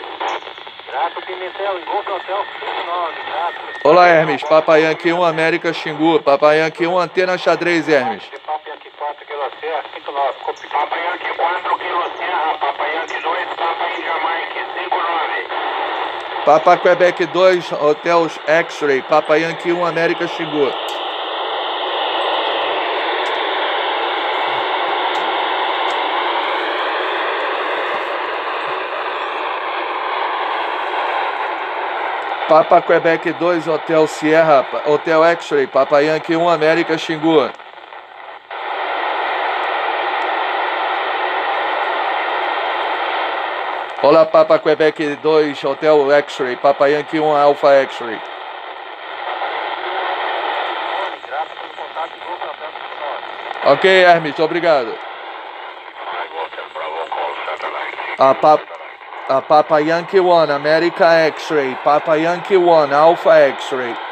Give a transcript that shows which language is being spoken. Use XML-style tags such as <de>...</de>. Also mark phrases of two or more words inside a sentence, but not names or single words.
<pt>Grato Pimentel, Golf Hotel 59, grato. Olá, Hermes. Papa Yankee 1, América Xingu. Papa Yankee 1, antena xadrez, Hermes. Papa Yankee 4, Kilo Serra, 59. Papa Yankee 4, Kilo Serra, Papa Yankee 2, Papa India Mike, 59. Papa Quebec 2, Hotel X-Ray. Papa Yankee 1, América Xingu. Papa Quebec 2, Hotel Sierra, Hotel X-Ray, Papa Yankee 1, América Xingu. Olá, Papa Quebec 2, Hotel X-Ray, Papa Yankee 1, Alpha X-Ray. Ok, Hermes, obrigado. A Papa Yankee 1, America X-Ray, Papa Yankee 1, Alpha X-Ray.</pt>